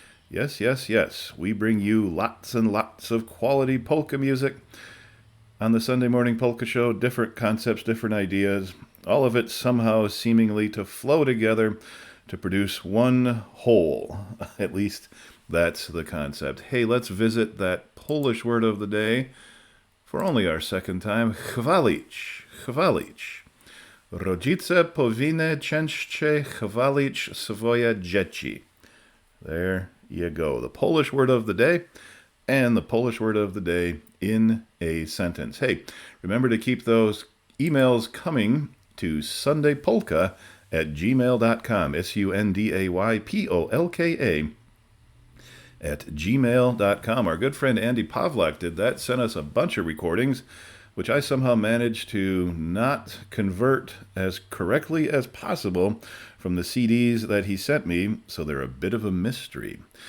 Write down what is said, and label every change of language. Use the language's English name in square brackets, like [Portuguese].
[English] Yes, yes, yes, we bring you lots and lots of quality polka music on the Sunday Morning Polka Show, different concepts, different ideas, all of it somehow seemingly to flow together to produce one whole. At least that's the concept. Hey, let's visit that Polish word of the day for only our second time, chwalić. [Polish] Chwalić. Rodzice powinny częściej chwalić swoje dzieci. [English] There you go. The Polish word of the day and the Polish word of the day in a sentence. Hey, remember to keep those emails coming to sundaypolka@gmail.com. SUNDAYPOLKA @gmail.com. Our good friend Andy Pavlak did that, sent us a bunch of recordings, which I somehow managed to not convert as correctly as possible from the CDs that he sent me, so they're a bit of a mystery.